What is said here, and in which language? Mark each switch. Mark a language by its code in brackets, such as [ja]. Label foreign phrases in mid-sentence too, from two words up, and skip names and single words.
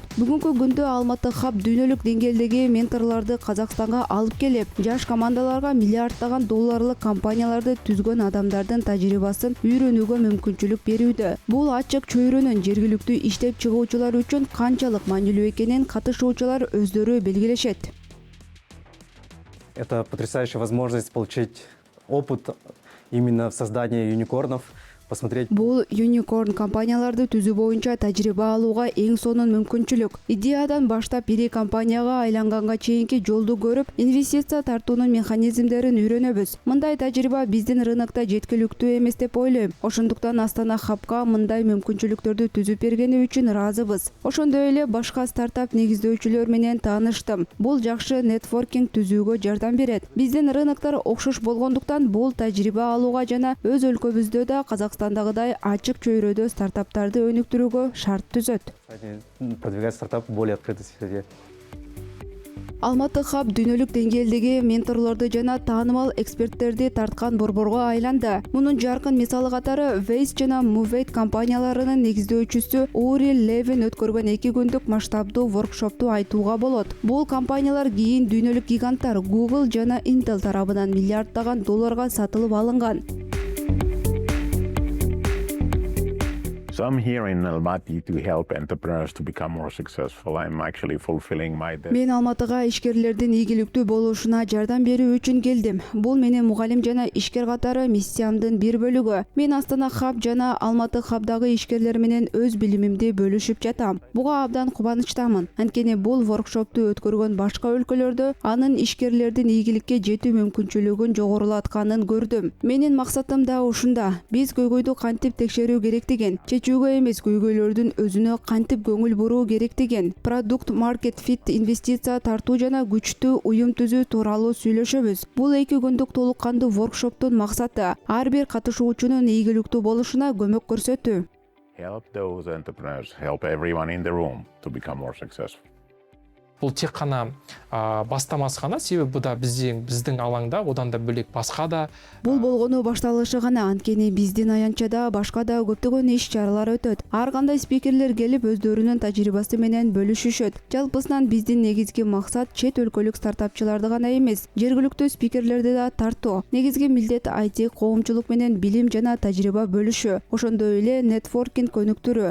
[ky] Бүгүнкү күндө Алматы хаб дүйнөлүк деңгээлдеги менторлорду Казакстанга алып келип, жаш командаларга $1 долларлык компанияларды түзгөн адамдардын тажрыйбасын үйрөнүүгө мүмкүнчүлүк берүүдө. Бул ачык чөйрөнүн жергиликтүү иштеп чыгуучулар үчүн канчалык маанилүү экенин катышуучулар өздөрү белгилешет. [ru] Это потрясающая возможность получить опыт именно в создании юникорнов. [ky] Бул юникорн компанияларды түзүү боюнча тажрыйба алууга эң сонун мүмкүнчүлүк. Идеядан баштап ири компанияга айланганга чейинки жолду көрүп, инвестиция тартуунун механизмдерин үйрөнөбүз. Мындай тажрыйба биздин рынокто жеткиликтүү эмес деп ойлойм. Ошондуктан Астана хабка мындай мүмкүнчүлүктөрдү түзүп бергени үчүн ыраазыбыз. Ошондой эле башка стартап негиздөөчүлөр менен тааныштым. Бул жакшы нетворкинг түзүүгө жардам берет. Биздин рыноктор окшош болгондуктан бул тажрыйба алууга жана өз өлкөбүздө да Казакстандагыдай ачык чөйрөдө стартаптарды өнүктүрүүгө шарт түзөт. [ru] Продвигать стартап в более открытой среде. [ky] Алматы хаб дүйнөлүк деңгээлдеги менторлорду жана таанымал эксперттерди тарткан борборго айланды. Мунун жаркын мисалы катары Waze жана Moveit компанияларынын негиздөөчүсү Ури Левин өткөргөн 2 күндүк масштабдуу воркшопту айтууга болот. Бул компаниялар кийин дүйнөлүк гиганттар Google жана Intel тарабынан $миллиарддаган долларга сатылып алынган. [en] So I'm here in Almaty to help entrepreneurs to become more successful. I'm actually fulfilling my [ky] Мен Алматыга ишкерлердин ийгиликтүү болушуна жардам берүү үчүн келдим. Бул менин мугалим жана ишкер катары миссиямдын бир бөлүгү. Мен Астана хаб жана Алматы хабдагы ишкерлер менен өз билимимди бөлүшүп жатам. Буга абдан кубанычтамын. Анткени бул воркшопту өткөргөн башка өлкөлөрдө анын ишкерлердин ийгиликке жетүү мүмкүнчүлүгүн жогорулатканын көрдүм. Менин максатым да ушунда. Биз көйгөйдү кантип текшерүү керектигин, чечүүгө эмес көйгөйлөрдүн өзүнө кантип көңүл буруу керек деген, продукт маркет фит, инвестиция тартуу жана күчтүү уюм түзүү тууралуу сүйлөшөбүз. Бул 2 күндүк толук кандуу воркшоптун максаты ар бир катышуучунун ийгиликтүү болушуна көмөк көрсөтүү. [en] Help those entrepreneurs, help everyone in the room to become more successful. [kk] Бұл тек қана бастамасы ғана, себебі бұл да біздің алаңда, одан да бөлек басқа да. [ky] Бул болгону башталышы гана, анткени биздин аянтчада башка да көптөгөн иш-чаралар өтөт. Ар кандай спикерлер келип өздөрүнүн тажрыйбасы менен бөлүшүшөт. Жалпысынан биздин негизги максат чет өлкөлүк стартапчыларды гана эмес, жергиликтүү спикерлерди да тартуу. Негизги милдет IT коомчулук менен билим жана тажрыйба бөлүшүү, ошондой эле нетворкинг өнүктүрүү.